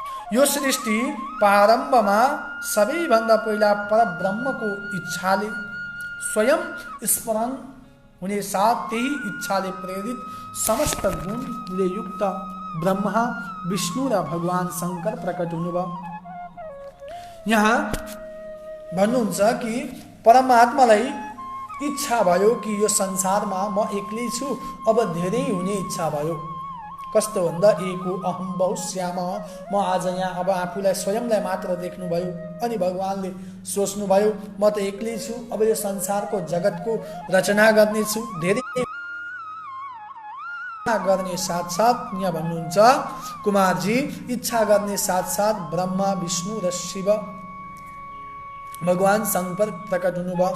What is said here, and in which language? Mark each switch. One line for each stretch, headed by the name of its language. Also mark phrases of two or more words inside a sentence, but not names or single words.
Nepali: यो सृष्टि प्रारम्भमा सबैभन्दा पहिला परब्रह्मको इच्छाले स्वयं स्मरण हुने साथ त्यही इच्छाले प्रेरित समस्त गुणले युक्त ब्रह्मा विष्णु र भगवान शङ्कर प्रकट हुनुभयो। यहाँ भन्नुहुन्छ कि परमात्मालाई इच्छा भयो कि यो संसारमा म एक्लै छु, अब धेरै हुने इच्छा भयो। कस्तो भन्दा
Sanskrit: एको अहम बहुश्याम,
Nepali: म आज यहाँ अब आफूलाई स्वयंलाई मात्र देख्नुभयो। अनि भगवानले सोच्नुभयो म त एक्लै छु, अब यो संसारको जगतको रचना गर्नेछु। धेरै गर्ने साथसाथ यहाँ भन्नुहुन्छ कुमारजी, इच्छा गर्ने साथसाथ ब्रह्मा विष्णु र शिव भगवान शङ्कर प्रकट हुनुभयो।